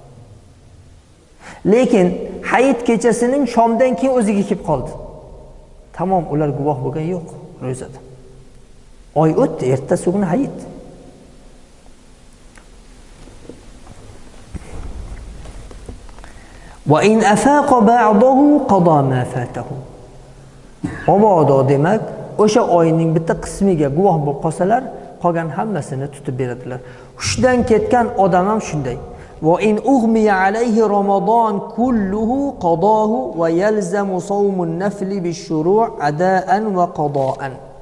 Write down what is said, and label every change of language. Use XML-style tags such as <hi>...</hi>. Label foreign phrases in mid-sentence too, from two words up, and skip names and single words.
<uz>Lekin hayit kechasining shomdan keyin o'ziga kelib qoldi. Tamom, ular guvoh bo'lgan yo'q ro'zada. Oy o'tdi, ertasi kuni hayit.</uz> <ar>وإن أفاق بعده قضى ما فاته.</ar> <uz>Omodo demak, o'sha oyning bitta qismiga guvoh bo'lib qolsalar, qolgan hammasini tutib beradilar. Hushdan ketgan odam ham shunday.</uz> <ar>وإن أغمي عليه رمضان كله قضاه ويلزم صوم النفل بالشروع أداء وقضاء.</ar>